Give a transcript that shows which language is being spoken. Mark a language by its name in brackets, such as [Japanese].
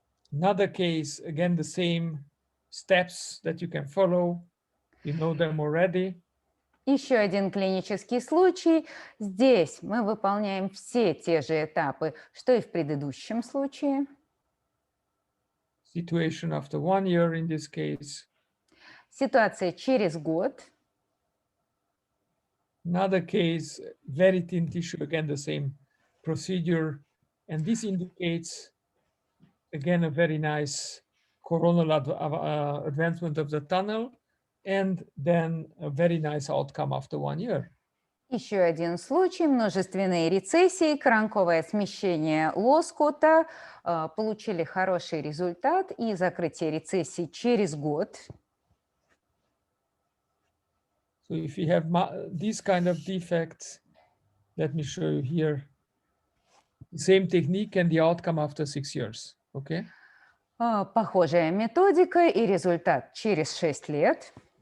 [English] Another case, again, the same steps that you can follow. You know them already. [Russian] Еще один клинический случай. Здесь мы выполняем все те же этапы, что и в предыдущем случае. [English] Situation after 1 year in this case. [Russian] Ситуация через год. [English] Another case, very thin tissue, again, the same procedure. And this indicates, again, a very nice coronal advancement of the tunnel, and then a very nice outcome after 1 year. [Russian] Еще один случай. Множественные рецессии, коронковое смещение лоскута. Получили хороший результат и закрытие рецессий через год. [English] So if you have these kind of defects, let me show you here. Same technique and the outcome after 6 years. Okay. [Russian] Похожая методика и результат через 6 лет.